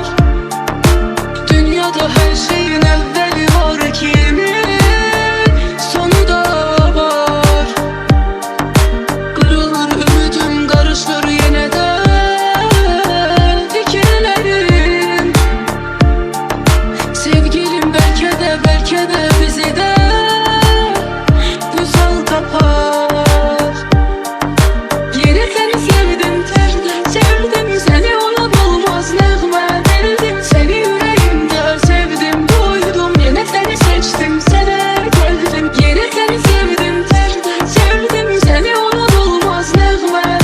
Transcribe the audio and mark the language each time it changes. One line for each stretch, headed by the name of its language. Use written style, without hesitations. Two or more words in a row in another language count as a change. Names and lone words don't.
Azerbaijani: Dünyada hər şeyin əvvəli var, kimin sonu da var. Qırılır ümidüm, qarışır yenə də fikirlərim. Sevgilim bəlkə də bizi də güzel tapar.
Turkish: Yine seni sevdim, sevdim seni ona dolmaz nağme. Bildim seni yüreğimde sevdim, doydum. Yine seni seçtim, sana geldim. Yine seni sevdim, sevdim seni ona dolmaz nağme.